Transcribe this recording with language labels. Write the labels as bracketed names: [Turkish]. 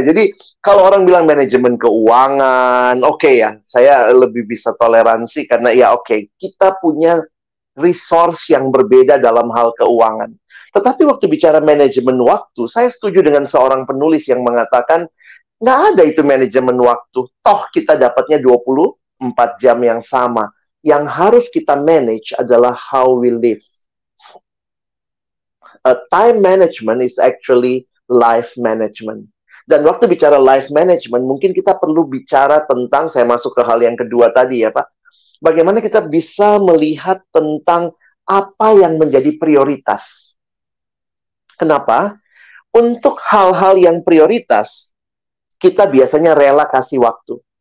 [Indonesian] Jadi kalau orang bilang manajemen keuangan, oke ya, saya lebih bisa toleransi karena ya oke, kita punya resource yang berbeda dalam hal keuangan. Tetapi waktu bicara manajemen waktu, saya setuju dengan seorang penulis yang mengatakan, nggak ada itu manajemen waktu. Toh kita dapatnya 24 jam yang sama. Yang harus kita manage adalah [English] how we live. Time management is actually life management. [Indonesian] Dan waktu bicara life management, mungkin kita perlu bicara tentang, saya masuk ke hal yang kedua tadi ya Pak. Bagaimana kita bisa melihat tentang apa yang menjadi prioritas. Kenapa? Untuk hal-hal yang prioritas, kita biasanya rela kasih waktu.